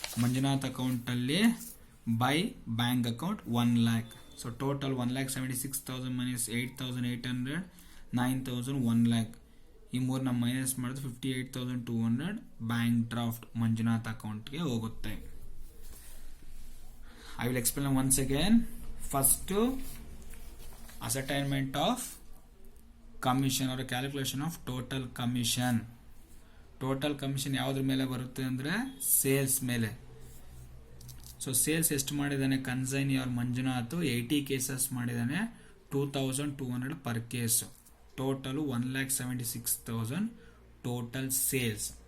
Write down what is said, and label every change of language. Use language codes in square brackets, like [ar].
[en] Manjunath account ಅಲ್ಲಿ by bank account 1,00,000. So total 1,76,000 minus 8,800 9,000 1,00,000. [kn] ಈ ಮೂರನ್ನ minus ಮಾಡಿದ್ರೆ 58,200 ಬ್ಯಾಂಕ್ ಡ್ರಾಫ್ಟ್ ಮಂಜುನಾಥ್ ಅಕೌಂಟ್ಗೆ ಹೋಗುತ್ತೆ. [en] I will explain once again. First, ascertainment of commission or calculation of total commission. [kn] Total commission ಯಾವುದ್ರ ಮೇಲೆ ಬರುತ್ತೆ ಅಂದರೆ ಸೇಲ್ಸ್ ಮೇಲೆ. ಸೊ ಸೇಲ್ಸ್ ಎಷ್ಟು ಮಾಡಿದ್ದಾನೆ ಕನ್ಸೈನಿ ಅವ್ರ ಮಂಜುನಾಥ್ 80 ಕೇಸಸ್ ಮಾಡಿದ್ದಾನೆ, 2,200 per case. [en] Total 1,76,000 total sales.